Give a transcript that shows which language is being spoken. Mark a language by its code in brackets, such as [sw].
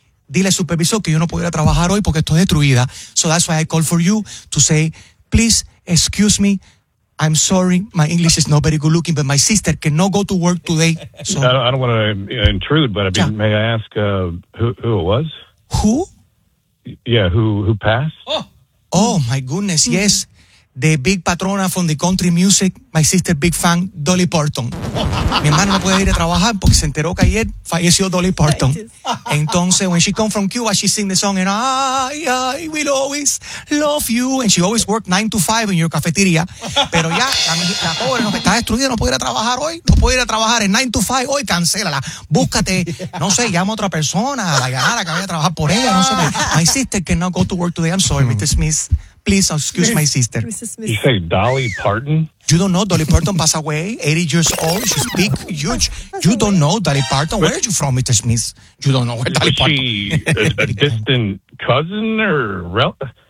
[es] Dile al supervisor que yo no pudiera trabajar hoy porque estoy destruida. [en] So that's why I call for you to say, please excuse me. I'm sorry. My English is not very good looking, but my sister cannot go to work today. So. I don't want to intrude, but may I ask who it was? Who? Yeah, who passed? Oh, my goodness, yes. the big patrona from the country music, my sister big fan, Dolly Parton. [es] Mi hermana no puede ir a trabajar porque se enteró que ayer falleció Dolly Parton. Entonces, [en] when she come from Cuba, she sing the song, and I will always love you. And she always work 9 to 5 in your cafeteria. [es] Pero ya, la pobre nos está destruida, no puede ir a trabajar hoy. No puede ir a trabajar en 9 to 5 hoy, cancélala. Búscate, no sé, llama a otra persona, a la ganara que vaya a trabajar por ella, no sé. [en] My sister cannot go to work today, I'm sorry, Mr. Smith. Please excuse my sister. You say Dolly Parton? You don't know Dolly Parton passed away, 80 years old. She's big, huge. You don't know Dolly Parton? Where are you from, Mr. Smith? You don't know where Dolly Parton is. She a distant cousin or relative?